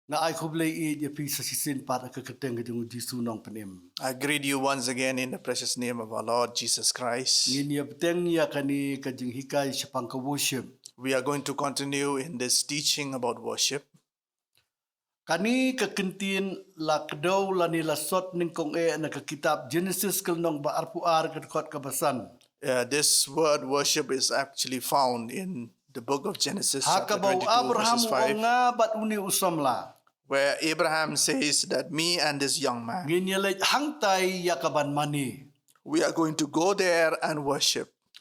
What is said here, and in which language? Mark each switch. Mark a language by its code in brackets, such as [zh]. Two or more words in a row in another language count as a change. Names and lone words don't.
[en] I greet you once again in the precious name of our Lord Jesus Christ. We are going to continue in this teaching about worship. [kha] Kani kekentin la kedau la ni la sot ning kong na ke kitab Genesis kelnong ba arpuar ke kot kabasan. [en] This word worship is actually found in the book of Genesis chapter 22 verses 5, where Abraham says that me and this young man, we are going to go there and worship.